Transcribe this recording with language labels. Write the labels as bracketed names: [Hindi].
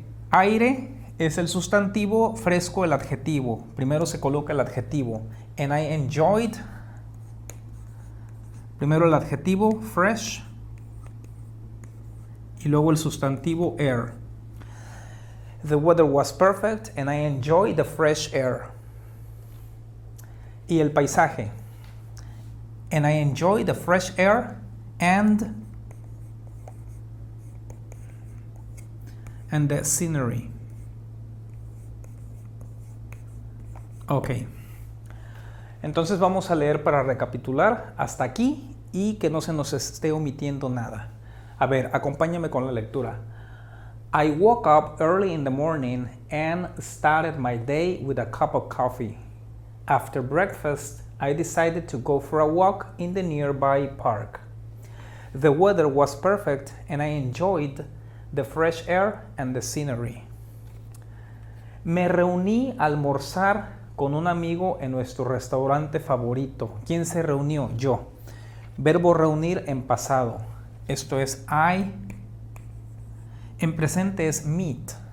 [Spanish] Aire es el sustantivo, fresco el adjetivo. Primero se coloca el adjetivo. [English] And I enjoyed. [Spanish] Primero el adjetivo, fresh. Y luego el sustantivo, air. [English] The weather was perfect and I enjoyed the fresh air. [Spanish] Y el paisaje. [English] And I enjoyed the fresh air and the scenery. Ok. [Spanish] Entonces vamos a leer para recapitular hasta aquí y que no se nos esté omitiendo nada. A ver, acompáñame con la lectura. [English] I woke up early in the morning and started my day with a cup of coffee. After breakfast, I decided to go for a walk in the nearby park. The weather was perfect and I enjoyed the fresh air and the scenery. [Spanish] Me reuní a almorzar con un amigo en nuestro restaurante favorito. ¿Quién se reunió? Yo. Verbo reunir en pasado. Esto es I. En presente es meet.